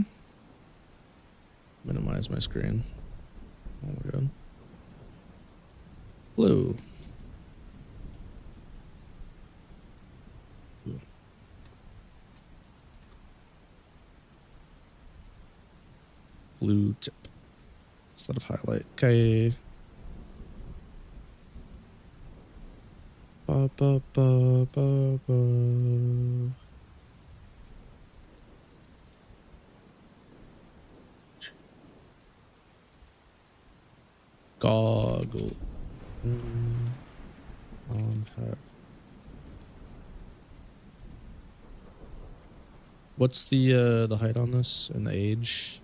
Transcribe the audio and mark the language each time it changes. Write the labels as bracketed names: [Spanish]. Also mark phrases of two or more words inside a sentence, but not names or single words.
[English] Minimize my screen. Oh my god. Blue. Blue tip instead of highlight. Okay. Ba, ba, ba, ba, ba. Goggle. On hat. What's the height on this and the age?